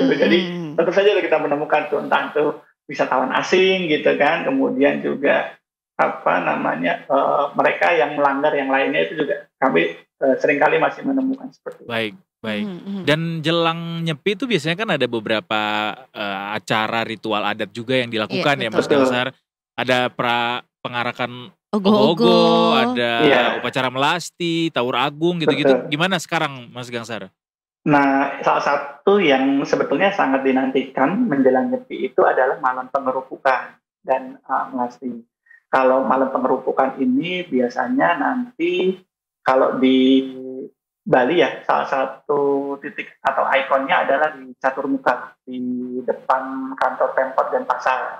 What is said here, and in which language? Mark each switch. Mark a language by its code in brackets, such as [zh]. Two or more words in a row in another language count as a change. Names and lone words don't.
[id] Jadi tetap saja kita menemukan tuh entah itu wisatawan asing gitu kan, kemudian juga mereka yang melanggar yang lainnya itu juga kami seringkali masih menemukan seperti itu. Baik, baik. Dan jelang Nyepi itu biasanya kan ada beberapa acara ritual adat juga yang dilakukan ya Mas Betul. Gangsar. Ada pengarakan Ogo-ogo. ogo-ogo, ada Iya. upacara melasti, tawur agung gitu-gitu. Betul. Gimana sekarang Mas Gangsar? Nah, salah satu yang sebetulnya sangat dinantikan menjelang Nyepi itu adalah malam pengerupukan dan melasti. Kalau malam pengerupukan ini biasanya nanti kalau di Bali ya, salah satu titik atau ikonnya adalah di Caturmuka, di depan kantor Pemkot dan pasar.